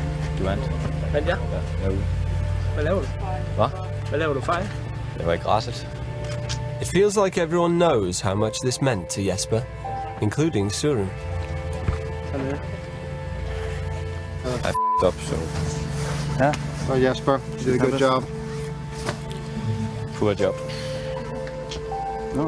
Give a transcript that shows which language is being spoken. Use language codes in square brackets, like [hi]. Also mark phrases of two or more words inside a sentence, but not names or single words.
[da] Du vandt. Vandt jeg? Jo. Hvad laver du? Hvad? Hvad laver du fejl? Det var i græsset. [en] It feels like everyone knows how much this meant to Jesper, including Søren. I f***ed up, so... Yeah. Well, Jesper, you did a good job. Poor job. No.